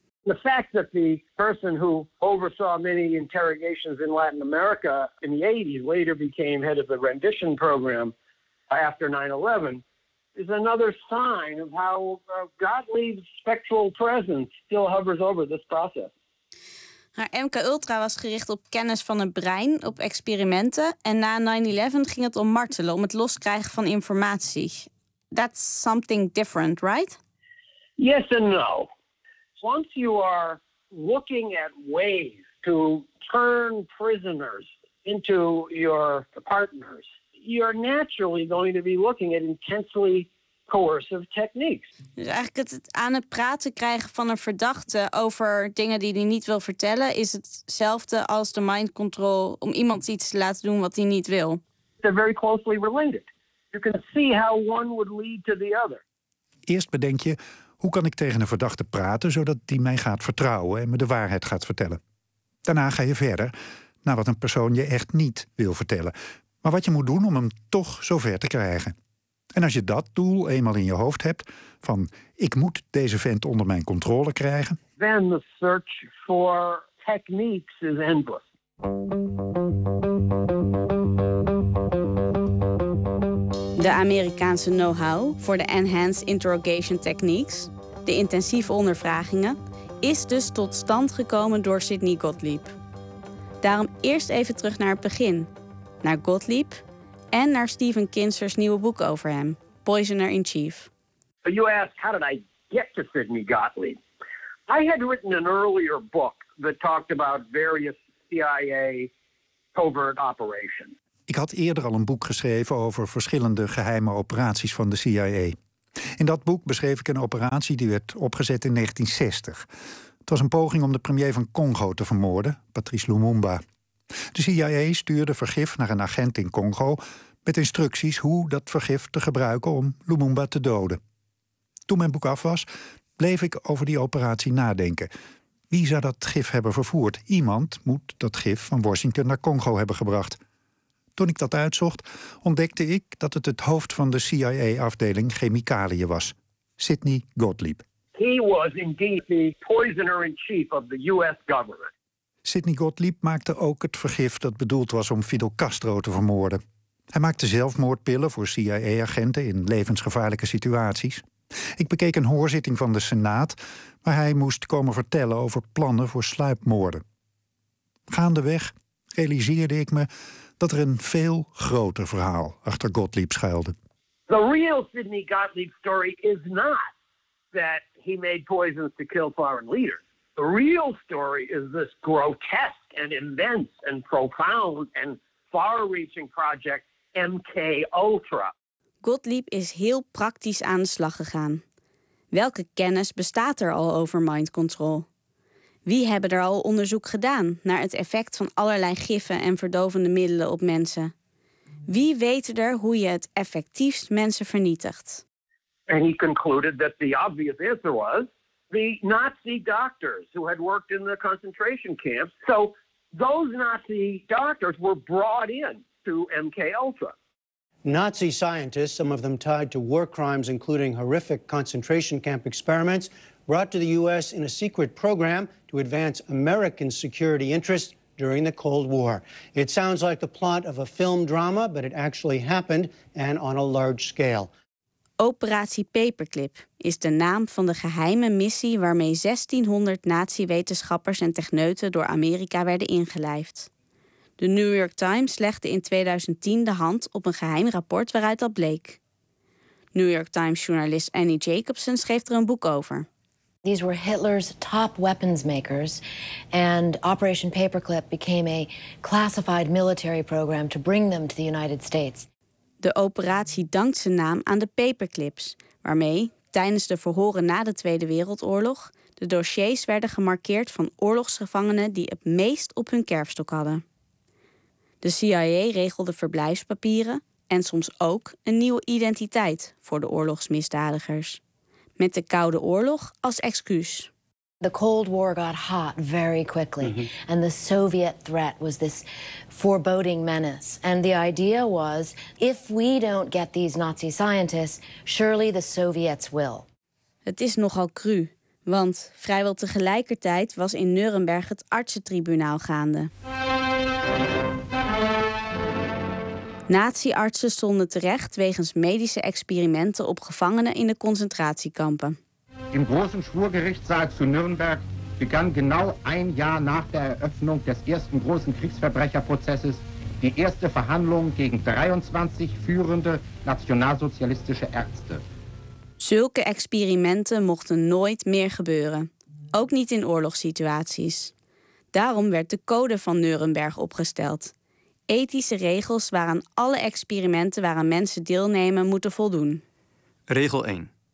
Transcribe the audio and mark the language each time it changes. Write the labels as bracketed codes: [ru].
[en] The fact that the person who oversaw many interrogations in Latin America in the 80s later became head of the rendition program after 9-11 is another sign of how Gottlieb's spectral presence still hovers over this process. [nl] Maar MK Ultra was gericht op kennis van het brein, op experimenten. En na 9-11 ging het om martelen, om het loskrijgen van informatie. [en] that's something different, right? Yes and no. Once you are looking at ways to turn prisoners into your partners, you're naturally going to be looking at intensely coercive techniques. [nl] Dus eigenlijk het aan het praten krijgen van een verdachte over dingen die hij niet wil vertellen is hetzelfde als de mind control om iemand iets te laten doen wat hij niet wil. [en] They're very closely related. You can see how one would lead to the other. [nl] Eerst bedenk je, hoe kan ik tegen een verdachte praten zodat die mij gaat vertrouwen en me de waarheid gaat vertellen? Daarna ga je verder naar wat een persoon je echt niet wil vertellen, maar wat je moet doen om hem toch zover te krijgen. En als je dat doel eenmaal in je hoofd hebt, van ik moet deze vent onder mijn controle krijgen, [en] then the search for techniques is endless. [nl] De Amerikaanse know-how voor de [en] enhanced interrogation techniques, [nl] de intensieve ondervragingen, is dus tot stand gekomen door Sidney Gottlieb. Daarom eerst even terug naar het begin, naar Gottlieb en naar Stephen Kinzer's nieuwe boek over hem, Poisoner in Chief. [en] So you asked, how did I get to Sidney Gottlieb? I had written an earlier book that talked about various CIA covert operations. [nl] Ik had eerder al een boek geschreven over verschillende geheime operaties van de CIA. In dat boek beschreef ik een operatie die werd opgezet in 1960. Het was een poging om de premier van Congo te vermoorden, Patrice Lumumba. De CIA stuurde vergif naar een agent in Congo met instructies hoe dat vergif te gebruiken om Lumumba te doden. Toen mijn boek af was, bleef ik over die operatie nadenken. Wie zou dat gif hebben vervoerd? Iemand moet dat gif van Washington naar Congo hebben gebracht. Toen ik dat uitzocht, ontdekte ik dat het hoofd van de CIA-afdeling chemicaliën was, Sidney Gottlieb. [en] He was indeed the poisoner in chief of the US government. [nl] Sidney Gottlieb maakte ook het vergif dat bedoeld was om Fidel Castro te vermoorden. Hij maakte zelfmoordpillen voor CIA-agenten in levensgevaarlijke situaties. Ik bekeek een hoorzitting van de Senaat waar hij moest komen vertellen over plannen voor sluipmoorden. Gaandeweg realiseerde ik me dat er een veel groter verhaal achter Gottlieb schuilde. [en] The real Sidney Gottlieb story is not that he made poisons to kill foreign leaders. The real story is this grotesque and immense and profound and far-reaching project MK Ultra. [nl] Gottlieb is heel praktisch aan de slag gegaan. Welke kennis bestaat er al over mind control? Wie hebben er al onderzoek gedaan naar het effect van allerlei giffen en verdovende middelen op mensen? Wie weten er hoe je het effectiefst mensen vernietigt? [en] And he concluded that the obvious answer was the Nazi doctors who had worked in the concentration camps. So those Nazi doctors were brought in to MK Ultra. Nazi scientists, some of them tied to war crimes, including horrific concentration camp experiments, brought to the U.S. in a secret program to advance American security interests during the Cold War. It sounds like the plot of a film drama, but it actually happened and on a large scale. [nl] Operatie Paperclip is de naam van de geheime missie waarmee 1600 Nazi-wetenschappers en techneuten door Amerika werden ingelijfd. De New York Times legde in 2010 de hand op een geheim rapport waaruit dat bleek. New York Times-journalist Annie Jacobsen schreef er een boek over. [en] These were Hitler's top weapons makers, and Operation Paperclip became a classified military program to bring them to the United States. [nl] De operatie dankt zijn naam aan de paperclips, waarmee, tijdens de verhoren na de Tweede Wereldoorlog, de dossiers werden gemarkeerd van oorlogsgevangenen die het meest op hun kerfstok hadden. De CIA regelde verblijfspapieren en soms ook een nieuwe identiteit voor de oorlogsmisdadigers, met de Koude Oorlog als excuus. [en] The Cold War got hot very quickly, and the Soviet threat was this foreboding menace. And the idea was, if we don't get these Nazi scientists, surely the Soviets will. [nl] Het is nogal cru, want vrijwel tegelijkertijd was in Nuremberg het artsentribunaal gaande. Nazi-artsen stonden terecht wegens medische experimenten op gevangenen in de concentratiekampen. [de] Im großen Schwurgerichtssaal zu Nürnberg begann genau ein Jahr nach der Eröffnung des ersten großen Kriegsverbrecherprozesses die erste Verhandlung gegen 23 führende nationalsozialistische Ärzte. [nl] Zulke experimenten mochten nooit meer gebeuren. Ook niet in oorlogssituaties. Daarom werd de code van Nuremberg opgesteld. Ethische regels waaraan alle experimenten waaraan mensen deelnemen moeten voldoen. Regel 1.